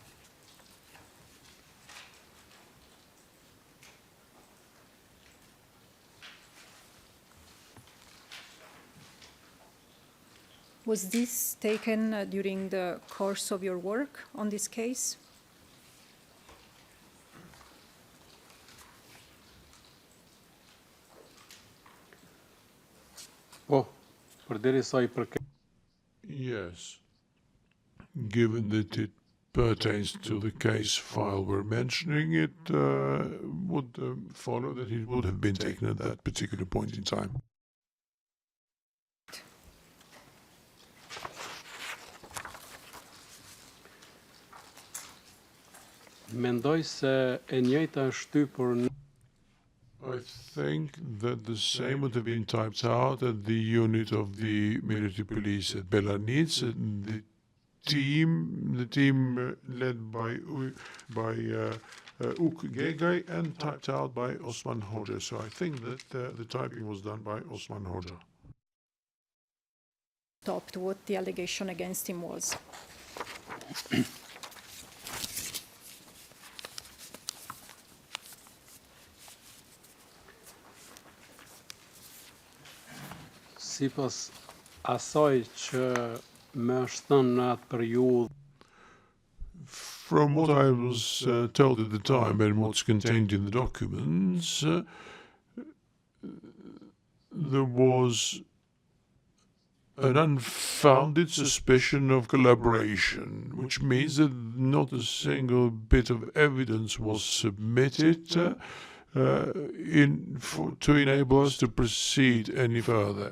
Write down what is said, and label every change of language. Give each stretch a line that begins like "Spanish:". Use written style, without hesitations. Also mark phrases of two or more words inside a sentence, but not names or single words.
English: Was this taken during the course of your work on this case?
Albanian: po, përderisa I përket
English: Yes. Given that it pertains to the case file we're mentioning, it would follow that it would have been taken at that particular point in time.
Albanian: mendoj se e njëjta është shtypur në
English: I think that the same would have been typed out at the unit of the military police at Belarnitz, and the team led by Uk Gegay and typed out by Osman Hoxha. So I think that the typing was done by Osman Hoxha. Stopped what the allegation against him was.
Albanian: sipas asaj që më është thënë në atë periudhë.
English: From what I was told at the time and what's contained in the documents, there was an unfounded suspicion of collaboration, which means that not a single bit of evidence was submitted to enable us to proceed any further.